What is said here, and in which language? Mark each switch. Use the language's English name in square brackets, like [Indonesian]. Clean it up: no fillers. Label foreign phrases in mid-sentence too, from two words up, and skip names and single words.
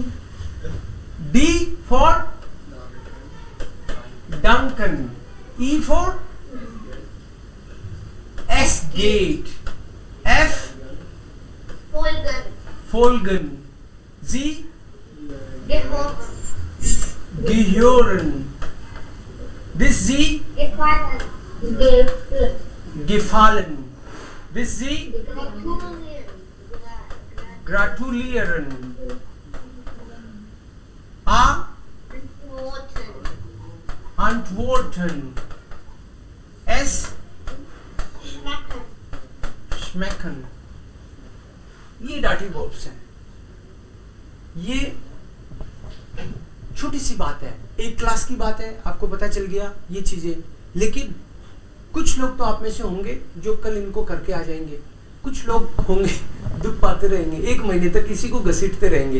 [English] D for [German] danken, [English] E for [German] es geht, F folgen, G gehören, [English] this G [German] gefallen, [English] this G [German] gratulieren, antworten, es schmecken। [Hindi] ये [English] dative verbs [Hindi] हैं। ये छोटी सी बात है, एक क्लास की बात है, आपको पता चल गया ये चीजें। लेकिन कुछ लोग तो आप में से होंगे जो कल इनको करके आ जाएंगे, कुछ लोग होंगे दुख पाते रहेंगे, 1 महीने तक किसी को घसीटते रहेंगे।